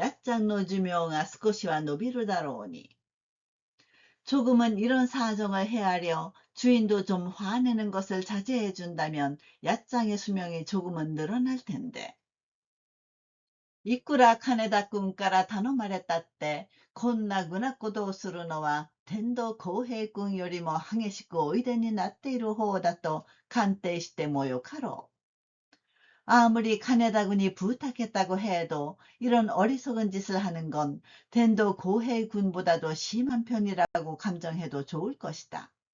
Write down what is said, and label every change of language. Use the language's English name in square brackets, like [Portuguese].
[Japanese] 少しはこの辺の事情を察して主人も少々怒るのを差し控えてやったらやっちゃんの寿命が少しは伸びるだろうに. [Korean] 조금은 이런 사정을 헤아려 주인도 좀 화내는 것을 자제해 준다면 야짱의 수명이 조금은 늘어날 텐데. [Japanese] いくら金田君から頼まれたって、こんな愚なことをするのは、天童公平君よりも激しくおいでになっている方だと鑑定してもよかろう。 [Korean] 아무리金田군이 부탁했다고 해도 이런 어리석은 짓을 하는 건 텐도 고해 군보다도 심한 편이라고 감정해도 좋을 것이다.